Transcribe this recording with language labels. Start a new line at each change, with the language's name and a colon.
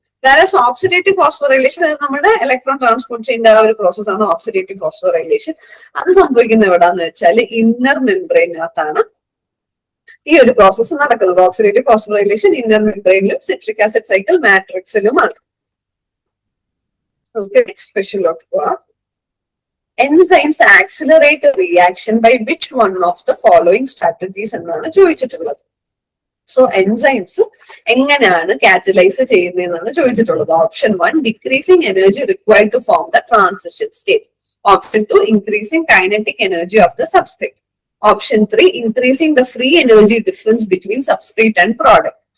Malayalam: വേറെ ഓക്സിഡേറ്റീവ് ഫോസ്ഫോറൈലേഷൻ നമ്മുടെ electron transport ചെയ്യുന്ന ആ ഒരു പ്രോസസ്സാണ് ഓക്സിഡേറ്റീവ് ഫോസ്ഫോറൈലേഷൻ. അത് സംഭവിക്കുന്നത് എവിടാന്ന് വെച്ചാൽ ഇന്നർ മെംബ്രെയിനകത്താണ് ഈ ഒരു പ്രോസസ്സ് നടക്കുന്നത്. Oxidative ഫോസ്ഫോറൈലേഷൻ inner മെംബ്രെയിനിലും citric acid cycle മാട്രിക്സിലുമാണ്.
English: Okay, next question look for. Enzymes accelerate a reaction by which one of the following strategies
Malayalam: എന്നാണ് ചോദിച്ചിട്ടുള്ളത്. സോ എൻസൈംസ് എങ്ങനെയാണ് കാറ്റലൈസ് ചെയ്യുന്നതെന്നാണ് ചോദിച്ചിട്ടുള്ളത്.
English: Option 1, decreasing energy required to form the transition state. Option 2, increasing kinetic energy of the substrate. Option 3, increasing the free energy difference between substrate and product.